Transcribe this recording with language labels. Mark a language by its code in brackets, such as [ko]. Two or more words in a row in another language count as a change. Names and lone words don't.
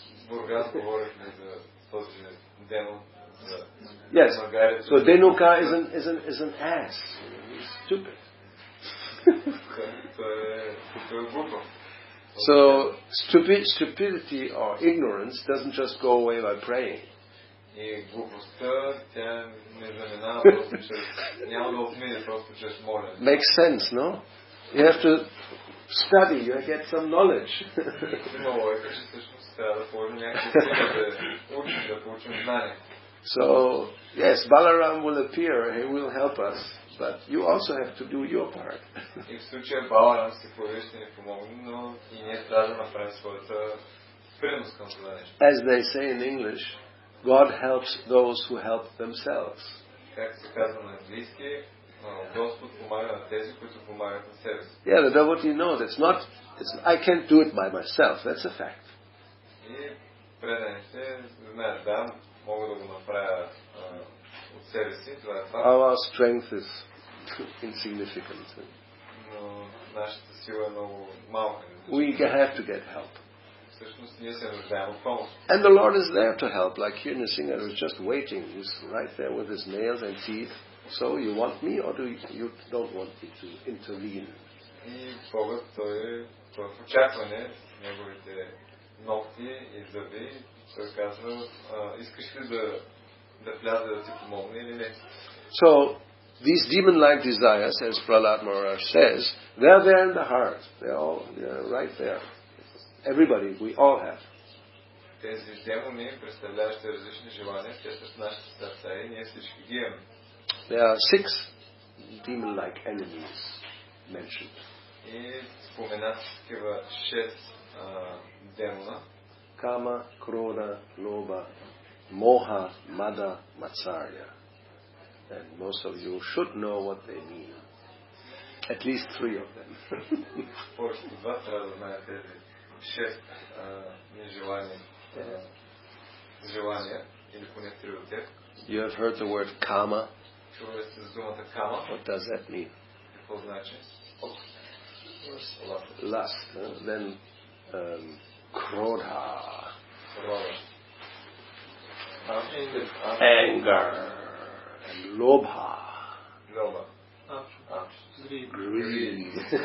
[en] Yes. So Dhenuka is an ass. He's stupid. So stupidity or ignorance doesn't just go away by praying. [bg] И глупостта, тя не заминава просто чрез... Няма да отмине просто чрез молене. [en] Makes sense, no? You have to study, you get some knowledge. [bg] Има логика, че всъщност трябва да положим някакви усилия да учим, да получим знания. [en] So, yes, Balaram will appear, he will help us, but you also have to do your part. [bg] И в случая Баларам се появи, ще ни помогне, но и ние трябва да направим своята принос към това нещо. [en] As they say in English, God helps those who help themselves. [bg] Как се казва на английски, Господ помага на тези, които помагат на себе си. [en] Yeah, the devotee knows I can't do it by myself, that's a fact. [bg] И преданите знаят, да, мога да го направя от себе си, това е факт. [en] Our strength is insignificant. [bg] Но нашата сила е много малка. [en] We have to get help. [bg] Всъщност ние се нуждаем от помощ. [en] And the Lord is there to help, like here Nrsimha was just waiting. He's right there with his nails and teeth. So you want me or you don't want me to intervene? [bg] И Богът, той е в очакване с неговите ногти и зъби. Той казва, искаш ли да вляза да ти помогне или не? [en] So these demon-like desires, as Prahlad Maharaj says, they're there in the heart. They're right there. Everybody, we all have. [bg] Тези демони, представляващи различни желания, те са в нашите сърца и ние всички ги имаме. [en] There are 6 demon-like enemies mentioned. [bg] И спомена такива 6 демона. [sa] Kama, Krodha, Lobha, Moha, Mada, Matsarya. [en] And most of you should know what they mean. At least 3 of them. [bg] Повечето от вас трябва да знаят тези 6 нежелания, желания, или поне 3 от тях. [en] You have heard the word Kama. [bg] Чували сте за думата Кама? [en] What does that mean? [bg] Какво значи? [en] Lust. Then Krodha. Anger. And Lobha. Greed.